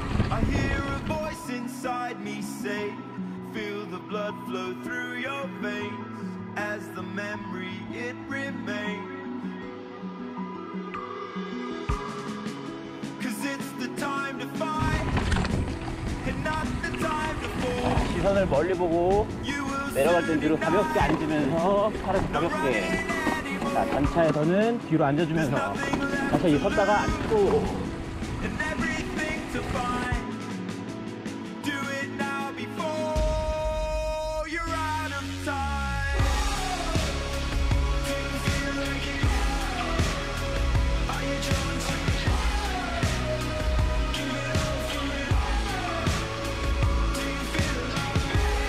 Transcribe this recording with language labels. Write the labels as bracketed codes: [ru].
[en] I hear a voice inside me say, feel the blood flow through your veins, as the memory it remains. 'Cause it's the time to fight and not the time to fall. [ko] 시선을 멀리 보고 내려갈 땐 뒤로 가볍게 앉으면서 팔을 가볍게. 자, 단차에서는 뒤로 앉아주면서 다시 섰다가 앉고. [en] And everything to find. Do it now before you're out of time. Do you feel like it? Are you drawn to it? Give it all for it. Do you feel like it?